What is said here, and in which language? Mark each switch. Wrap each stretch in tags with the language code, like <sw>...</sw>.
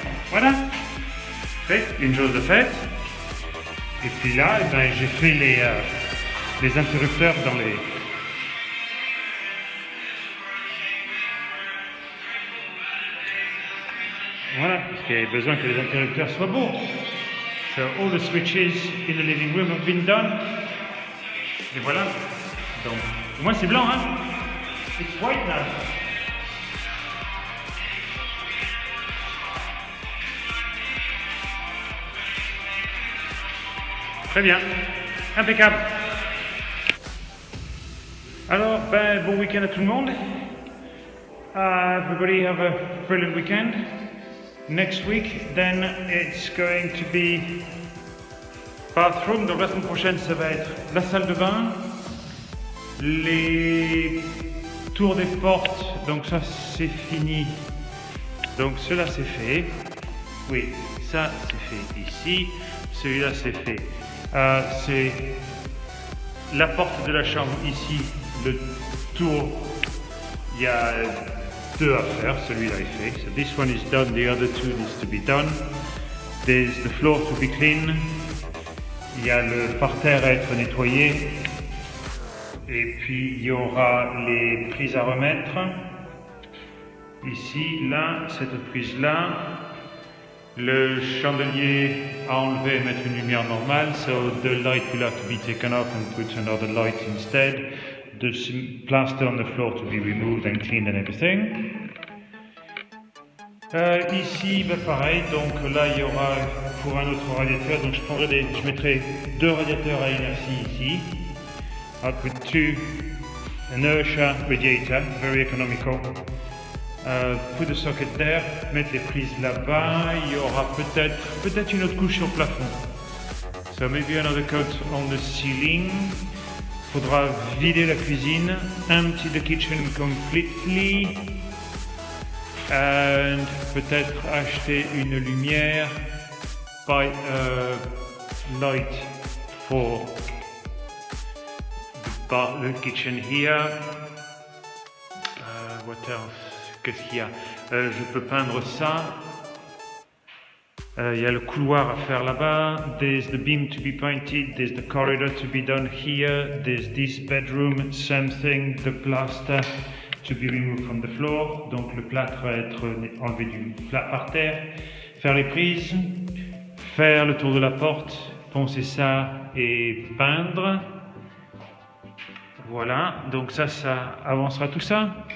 <fr>Voilà, fait, une chose de faite. Et puis là, eh ben, j'ai fait les interrupteurs dans les... Voilà, parce qu'il y avait besoin que les interrupteurs soient beaux.</fr> <en>So all the switches in the living room have been done.</en> <fr>Et voilà. Donc, au moins c'est blanc, hein?</fr> <en>It's white now.</en> <fr>Très bien. Impeccable. Alors, ben, bon week-end à tout le monde.</fr> <en>Everybody have a brilliant weekend. Next week, then it's going to be bathroom.</en> <fr>Donc la semaine prochaine, ça va être la salle de bain, les tours des portes. Donc ça, c'est fini. Donc cela, c'est fait. Oui, ça, c'est fait ici. Celui-là, c'est fait. C'est la porte de la chambre ici. Le tour, il y a deux à faire, celui-là est fait.</fr> <en>So this one is done, the other two needs to be done. There's the floor to be clean.</en> <fr>Il y a le parterre à être nettoyé. Et puis il y aura les prises à remettre. Ici, là, cette prise-là. Le chandelier à enlever et mettre une lumière normale.</fr> <en>So the light will have to be taken off and put another light instead. The plaster on the floor to be removed and cleaned and everything.</en> <fr>Ici, ben pareil, donc là il y aura pour un autre radiateur, donc je mettrai deux radiateurs à inertie ici.</fr> <en>I'll put two inertia radiator, very economical. Put the socket there,</en> <fr>mettre les prises là-bas. Il y aura peut-être une autre couche sur le plafond.</fr> <en>So maybe another coat on the ceiling.</en> <fr>Faudra vider la cuisine,</fr> <en>empty the kitchen completely, and</en> <fr>peut-être acheter une lumière,</fr> <en>buy a light for the kitchen here. What else?</en> <fr>Qu'est-ce qu'il y a? Je peux peindre ça. Il y a le couloir à faire là-bas.</fr> <en>There's the beam to be painted. There's the corridor to be done here. There's this bedroom, same thing. The plaster to be removed from the floor.</en> <fr>Donc le plâtre va être enlevé du par terre. Faire les prises. Faire le tour de la porte. Poncer ça et peindre. Voilà. Donc ça avancera tout ça.</fr>